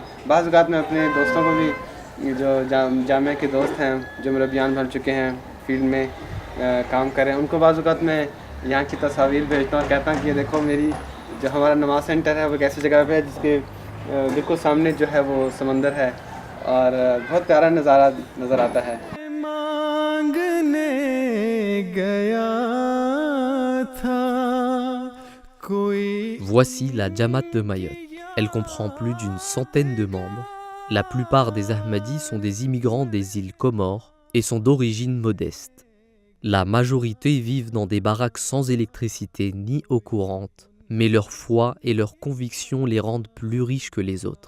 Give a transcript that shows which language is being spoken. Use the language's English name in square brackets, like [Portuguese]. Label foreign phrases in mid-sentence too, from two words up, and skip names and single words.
[Urdu] بعض اوقات میں اپنے دوستوں کو بھی، جو جامعہ کے دوست ہیں جو مربیان بن چکے ہیں، فیلڈ میں کام کر رہے ہیں، ان کو بعض اوقات میں یہاں کی تصویر بھیجتا ہوں اور کہتا ہوں کہ یہ دیکھو میری جو ہمارا نماز سینٹر ہے وہ ایک ایسی جگہ پہ ہے جس کے بالکل سامنے جو ہے وہ سمندر ہے اور بہت پیارا نظارہ نظر آتا ہے. مانگنے گیا تھا کوئی. [French] Voici la Jamaat de Mayotte. Elle comprend plus d'une centaine de membres. La plupart des Ahmadis sont des immigrants des îles Comores et sont d'origine modeste. La majorité vivent dans des baraques sans électricité ni eau courante, mais leur foi et leurs convictions les rendent plus riches que les autres.